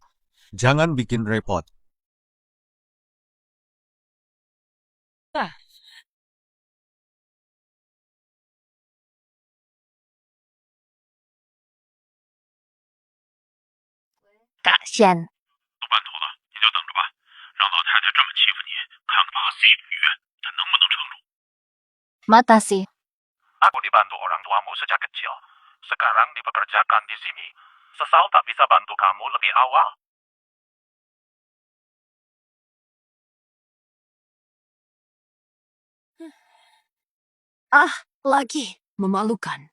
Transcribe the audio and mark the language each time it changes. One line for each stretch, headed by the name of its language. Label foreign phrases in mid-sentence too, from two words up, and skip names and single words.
Indonesian: Jangan bikin repot. Kak Xian,
Chinese: 都半途了，你就等着吧。让老太太这么欺负你，看看把 C 女她能不能撑住。
Indonesian: makasih. Aku dibantu orang tuamu sejak kecil. Sekarang dipekerjakan di sini. Sesal tak bisa bantu kamu lebih awal. Lagi memalukan.